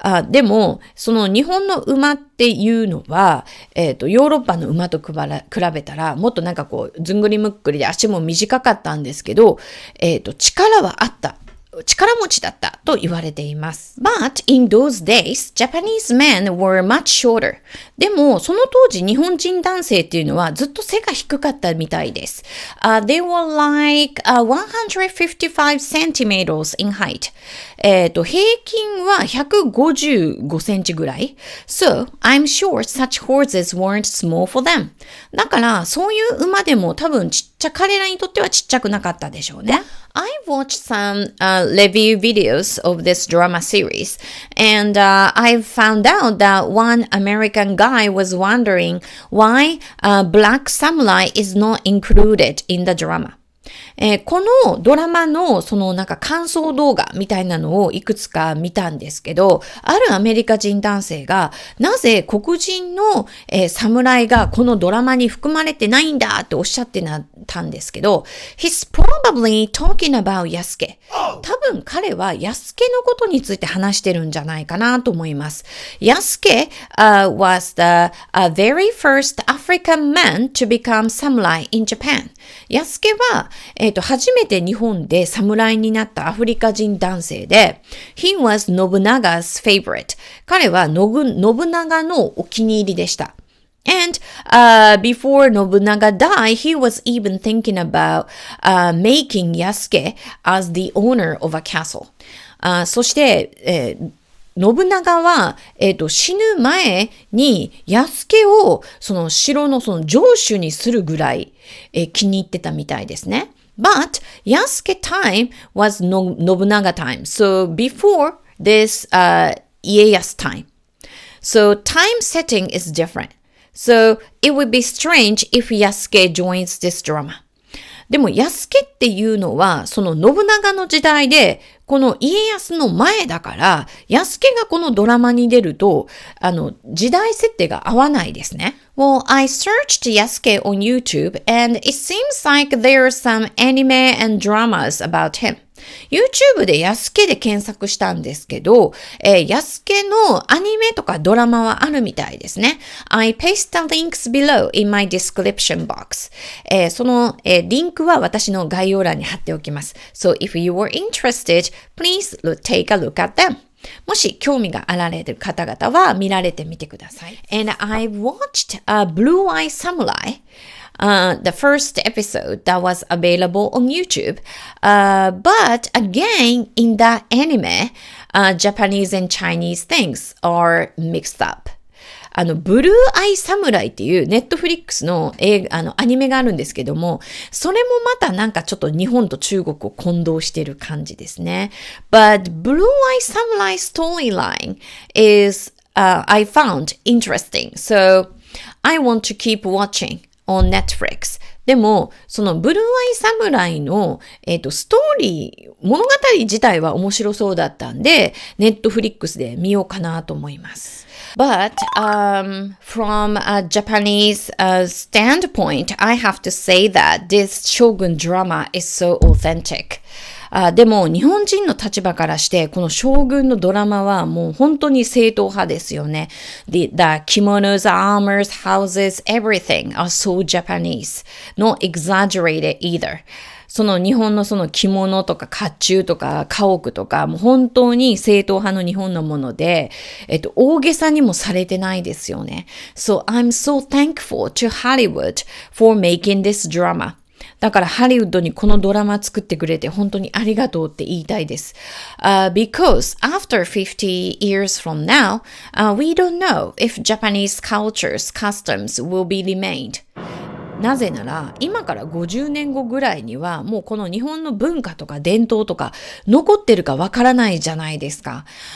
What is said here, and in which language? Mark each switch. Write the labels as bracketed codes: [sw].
[ja] でも、その日本の馬っていうのは、ヨーロッパの馬と比べたら、もっとなんかこう、ずんぐりむっくりで足も短かったんですけど、力はあった。力持ちだったと言われています。 [en] But in those days, Japanese men were much shorter. [ja] でも、その当時日本人男性っていうのはずっと背が低かったみたいです。 [en] They were like 155 centimeters in height. [ja] 平均は155センチぐらい。 [en] So, I'm sure such horses weren't small for them. [ja] だから、そういう馬でも多分彼らにとってはちっちゃくなかったでしょうね。 [en] I watched some review videos of this drama series, and I found out that one American guy was wondering why Black Samurai is not included in the drama. [ja] このドラマのそのなんか感想動画みたいなのをいくつか見たんですけど、あるアメリカ人男性がなぜ黒人の、侍がこのドラマに含まれてないんだっておっしゃってたんですけど、 [en] He's probably talking about Yasuke. [ja] 多分彼はYasukeのことについて話してるんじゃないかなと思います。 [en] Yasuke was the very first African man to become samurai in Japan. [ja] Yasukeは初めて日本で侍になったアフリカ人男性で、 [en] He was Nobunaga's favorite. [ja] 彼は信長のお気に入りでした。 [en] And before Nobunaga died, he was even thinking about making Yasuke as the owner of a castle. [ja] そして、信長は、死ぬ前に、弥助を、その城のその城主にするぐらい、気に入ってたみたいですね。 [en] But Yasuke time was Nobunaga time. So before this, Ieyasu time. So time setting is different. So it would be strange if Yasuke joins this drama. [ja] でも、弥助っていうのは、その信長の時代で、この家康の前だから、弥助がこのドラマに出ると、時代設定が合わないですね。 [en] Well, I searched Yasuke on YouTube and it seems like there are some anime and dramas about him. [ja] YouTube でYasukeで検索したんですけど、Yasuke のアニメとかドラマはあるみたいですね。 [en] I paste the links below in my description box. [ja] その、リンクは私の概要欄に貼っておきます。 [en] So if you were interested, please take a look at them. [ja] もし興味があられる方々は見られてみてください。 [en] And I watched Blueeye Samurai.The first episode that was available on YouTube. But again, in that anime, Japanese and Chinese things are mixed up. [ja] ブルーアイ侍っていうネットフリックスのアニメがあるんですけども、それもまたなんかちょっと日本と中国を混同してる感じですね。 [en] But Blue Eye Samurai storyline is, I found interesting. So I want to keep watching.on Netflix [ja] でも、そのブルーアイサムライの、ストーリー、物語自体は面白そうだったんで、ネットフリックスで見ようかなと思います。 [en] But, from a Japanese standpoint, I have to say that this Shogun drama is so authentic. [ja] でも日本人の立場からしてこの将軍のドラマはもう本当に正統派ですよね。 [en] The kimonos, armors, houses, everything are so Japanese. Not exaggerated either. [ja] その日本のその着物とか甲冑とか家屋とかもう本当に正統派の日本のもので、大げさにもされてないですよね。 [en] So I'm so thankful to Hollywood for making this drama. [ja] だからハリウッドにこのドラマ作ってくれて本当にありがとうって言いたいです。 [en] Because after 50 years from now, we don't know if Japanese cultures, customs will be remained. [ja] なぜなら今から50年後ぐらいにはもうこの日本の文化とか伝統とか残ってるかわからないじゃないですか。